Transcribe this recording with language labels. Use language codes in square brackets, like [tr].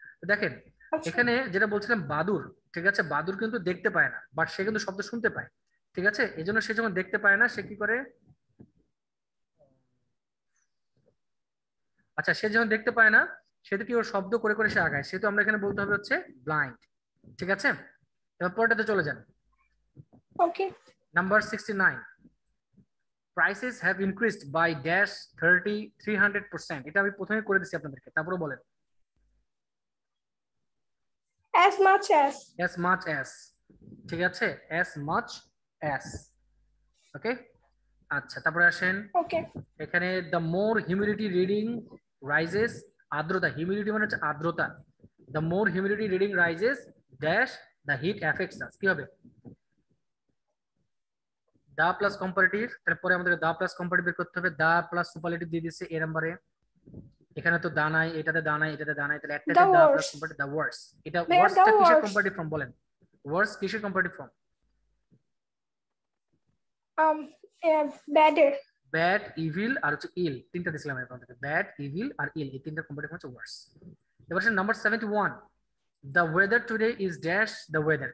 [bn] দেখেন এখানে যেটা বলছিলাম বাদুর, ঠিক আছে, বাদুর কিন্তু দেখতে পায় না, বাট সে কিন্তু শব্দ শুনতে পায়। ঠিক আছে, এই জন্য সে যখন দেখতে পায় না সে কি করে? আচ্ছা, সে যখন দেখতে পায় না সেটা কি ওর শব্দ করে করে সে আগায়, সেহেতু আমরা এখানে বলতে হবে হচ্ছে ব্লাইন্ড। ঠিক আছে, এবার পরেরটাতে চলে যান। ওকে। [en] Number 69, prices have increased by dash 300%। [bn] এটা আমি প্রথমে করে দিচ্ছি আপনাদেরকে, তারপরে বলেন। [en] As much as. As much as, ঠিক আছে, as much as। [bn] ওকে, আচ্ছা তারপরে আসেন। ওকে। এখানে [en] the more humidity reading rises, [bn] আর্দ্রতা, হিউমিডিটি মানে হচ্ছে আর্দ্রতা। [en] The more humidity reading rises dash the heat affects us। [bn] কি হবে? দা প্লাস কম্পারেটিভ, তারপরে আমাদের দা প্লাস কম্পারেটিভ বের করতে হবে। দা প্লাস সুপারলেটিভ দিয়ে দিচ্ছে এ নম্বরে। এখানে তো দা নাই, এটাতে দা নাই, এটাতে দা নাই, তাহলে একটাতে দা প্লাস কম্পারেটিভ দা ওয়ার্স। এটা ওয়ার্সটা কিসের কম্পারেটিভ ফর্ম বলেন? ওয়ার্স কিসের কম্পারেটিভ ফর্ম? ব্যাডের। ব্যাড, ইভিল আর হচ্ছে ইল, তিনটা দিছিলাম আমি আপনাদেরকে। ব্যাড, ইভিল আর ইল, এই তিনটা কম্পারেটিভ হচ্ছে ওয়ার্স। [en] এবার আসেন number 71, the weather today is dash the weather।